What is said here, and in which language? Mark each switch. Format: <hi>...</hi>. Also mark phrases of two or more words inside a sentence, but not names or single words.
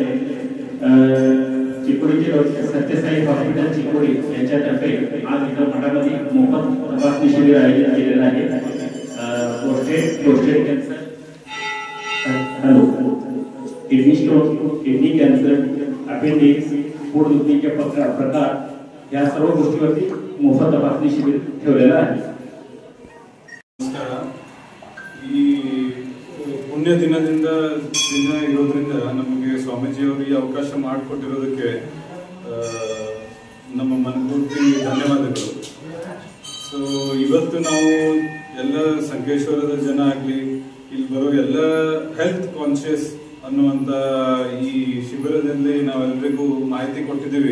<mr>चिकोडीचे डॉक्टर सत्यसाई हॉस्पिटल चिकोडी यांच्यातर्फे आज इथं मठामध्ये मोफत तपासणी शिबिर आयोजित केलेलं आहे. प्रोस्टेट कॅन्सर, किडनी स्टोन, किडनी कॅन्सर, अपेंडिक्स, पोटदुखीचे प्रकार या सर्व गोष्टीवरती मोफत तपासणी शिबिर ठेवलेलं आहे.</mr> <kn>ಈ ಪುಣ್ಯ ದಿನ ಇರೋದ್ರಿಂದ ನಮಗೆ ಸ್ವಾಮೀಜಿಯವರು ಈ ಅವಕಾಶ ಮಾಡಿಕೊಟ್ಟಿರೋದಕ್ಕೆ ನಮ್ಮ ಮನಪೂರ್ತಿ ಧನ್ಯವಾದಗಳು. ಸೊ ಇವತ್ತು ನಾವು ಎಲ್ಲ ಸಂಕೇಶ್ವರದ ಜನ ಆಗಲಿ ಇಲ್ಲಿ ಬರೋ ಎಲ್ಲ</kn> <en>health conscious</en> <kn>ಅನ್ನುವಂಥ ಈ ಶಿಬಿರದಲ್ಲಿ ನಾವೆಲ್ಲರಿಗೂ ಮಾಹಿತಿ ಕೊಟ್ಟಿದ್ದೀವಿ.</kn>